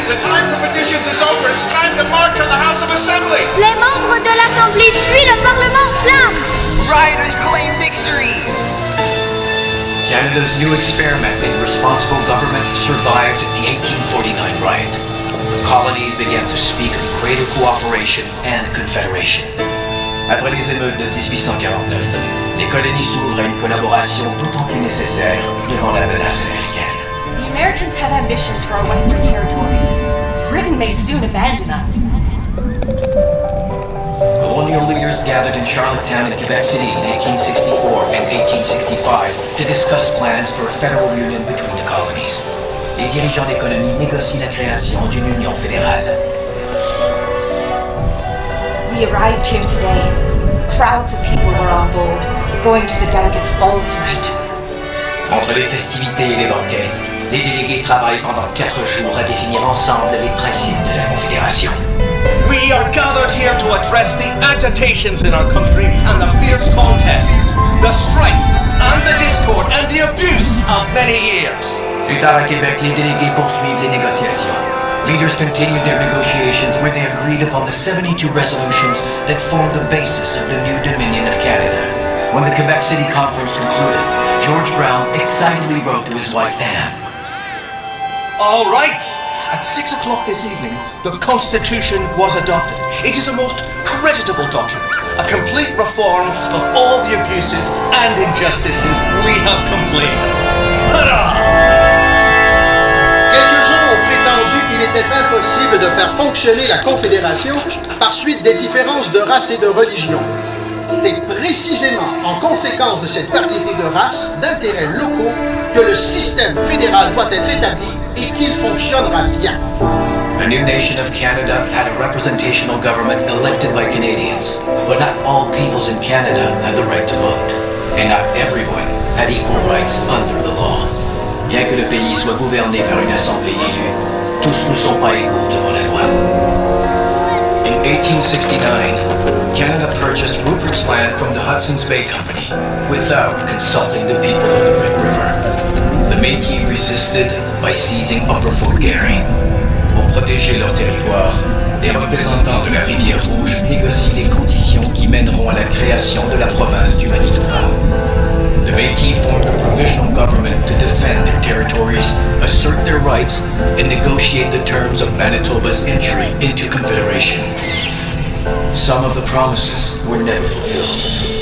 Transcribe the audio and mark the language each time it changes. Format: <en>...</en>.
<en>The time for petitions is over. It's time to march on the House of Assembly.</en> <fr>Les membres de l'Assemblée fuient le Parlement en flammes.</fr> <en>Rioters claim victory. Canada's new experiment in responsible government survived the 1849 riot. The colonies began to speak of greater cooperation and confederation.</en> <fr>Après les émeutes de 1849, les colonies s'ouvrent à une collaboration d'autant plus nécessaire devant la menace américaine.</fr> <en>The Americans have ambitions for our western territories. Britain may soon abandon us. Colonial leaders gathered in Charlottetown and Quebec City in 1864 and 1865 to discuss plans for a federal union between the colonies.</en> <fr>Les dirigeants des colonies négocient la création d'une union fédérale.</fr> <en>We arrived here today. Crowds of people were on board, going to the delegates' ball tonight.</en> <fr>Entre les festivités et les banquets, les délégués travaillent pendant 4 jours à définir ensemble les principes de la Confédération.</fr> <en>We are gathered here to address the agitations in our country and the fierce contests, the strife and the discord and the abuse of many years.</en> <fr>Plus tard à Québec, les délégués poursuivent les négociations.</fr> <en>Leaders continued their negotiations where they agreed upon the 72 resolutions that formed the basis of the new Dominion of Canada. When the Quebec City Conference concluded, George Brown excitedly wrote to his wife Anne. All right. At 6 o'clock this evening, the Constitution was adopted. It is a most creditable document, a complete reform of all the abuses and injustices we have complained of. Hurrah!</en> <fr>Quelques-uns ont prétendu qu'il était impossible de faire fonctionner la Confédération par suite des différences de race et de religion. C'est précisément en conséquence de cette variété de races, d'intérêts locaux, que le système fédéral doit être établi et qu'il fonctionnera bien.</fr> <en>The new nation of Canada had a representational government elected by Canadians, but not all peoples in Canada had the right to vote, and not everyone had equal rights under the law.</en> <fr>Bien que le pays soit gouverné par une assemblée élue, tous ne sont pas égaux devant la loi.</fr> <en>In 1869, Canada purchased Rupert's Land from the Hudson's Bay Company without consulting the people of the Red River. The Métis resisted by seizing Upper Fort Garry.</en> <fr>Pour protéger leur territoire, les représentants de la Rivière Rouge négocient les conditions qui mèneront à la création de la province du Manitoba.</fr> <en>The Métis formed a provisional government to defend their territories, assert their rights, and negotiate the terms of Manitoba's entry into Confederation. Some of the promises were never fulfilled.</en>